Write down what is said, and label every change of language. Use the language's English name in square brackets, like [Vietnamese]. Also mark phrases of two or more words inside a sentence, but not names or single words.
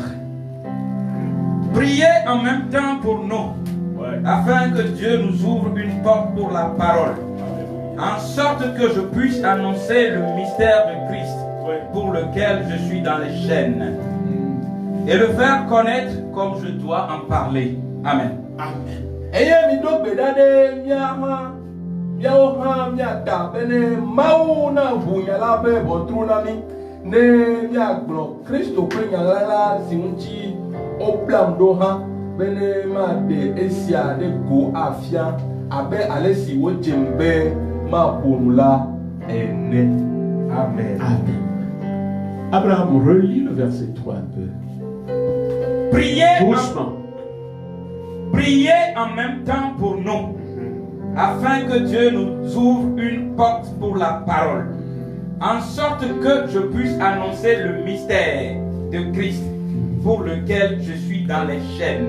[French] Priez en même temps pour nous, afin que Dieu nous ouvre une porte pour la parole, en sorte que je puisse annoncer le mystère de Christ, pour lequel je suis dans les chaînes, et le faire connaître comme je dois en parler. Amen. Amen. [Ewe] Ne miagblɔ Kristo ƒe nyalala si ŋuti woblam ɖo hã bene maɖe esia ɖe go afia abe ale si wodzem be maƒonu la Amen. [French] Amen. Amen. Abraham, relis le verset 3 un peu. Doucement. Priez en même temps pour nous, afin que Dieu nous ouvre une porte pour la parole, en sorte que je puisse annoncer le mystère de Christ, pour lequel je suis dans les chaînes.